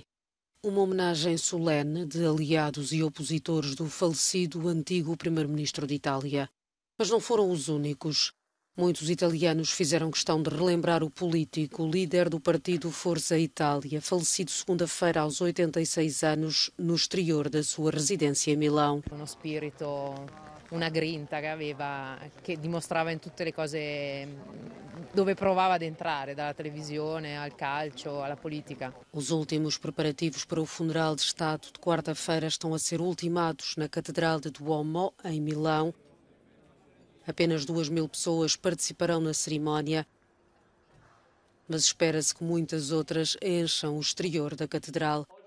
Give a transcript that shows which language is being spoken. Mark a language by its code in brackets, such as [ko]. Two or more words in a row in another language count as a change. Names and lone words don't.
[pt] Uma homenagem solene de aliados e opositores do falecido antigo primeiro-ministro de Itália. Mas não foram os únicos. Muitos italianos fizeram questão de relembrar o político, líder do partido Forza Itália, falecido segunda-feira aos 86 anos, no exterior da sua residência em Milão. [it] Uno spirito, una grinta che aveva, che dimostrava in tutte le cose dove provava ad entrare, dalla televisione al calcio, alla politica. [pt] Os últimos preparativos para o funeral de Estado de quarta-feira estão a ser ultimados na Catedral de Duomo, em Milão. Apenas 2.000 pessoas participarão na cerimónia, mas espera-se que muitas outras encham o exterior da catedral.